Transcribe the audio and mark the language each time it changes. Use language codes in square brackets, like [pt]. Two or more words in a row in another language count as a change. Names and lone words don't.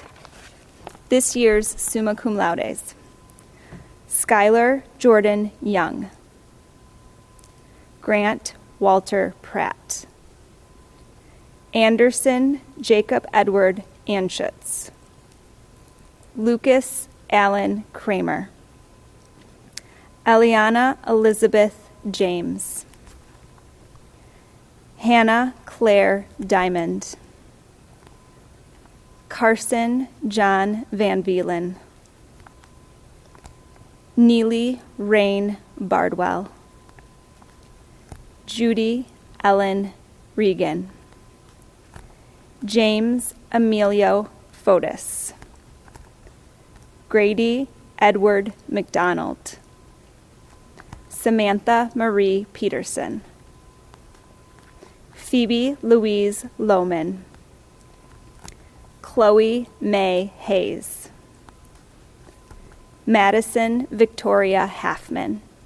[en] This year's Summa Cum Laudes: Skylar Jordan Young, Grant Walter Pratt, Anderson Jacob Edward Anschutz, Lucas Allen Kramer, Eliana Elizabeth James, Hannah Claire Diamond, Carson John Van Vielen, Neely Rain Bardwell, Judy Ellen Regan, James Emilio Fotis, Grady Edward McDonald, Samantha Marie Peterson, Phoebe Louise Lohman, Chloe May Hayes, Madison Victoria Halfman,